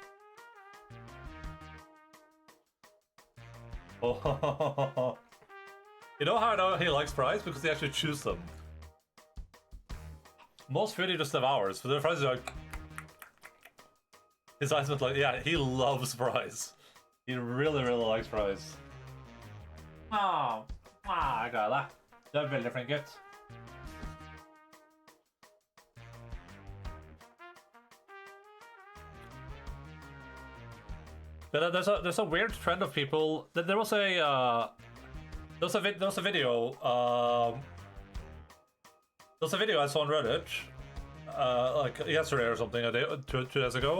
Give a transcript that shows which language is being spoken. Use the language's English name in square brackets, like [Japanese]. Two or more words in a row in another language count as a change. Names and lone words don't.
[English] Oh. You know how I know he likes fries? Because he actually chews them. Most food he just devours, but the fries are like... His eyes went like, yeah, he loves fries. He really, really likes fries. [Norwegian] Oh, jeg gleder deg. Du veldig flink gutt. [English] But there's a weird trend of people. There was a video. There was a video I saw on Reddit, like yesterday or something, two days ago.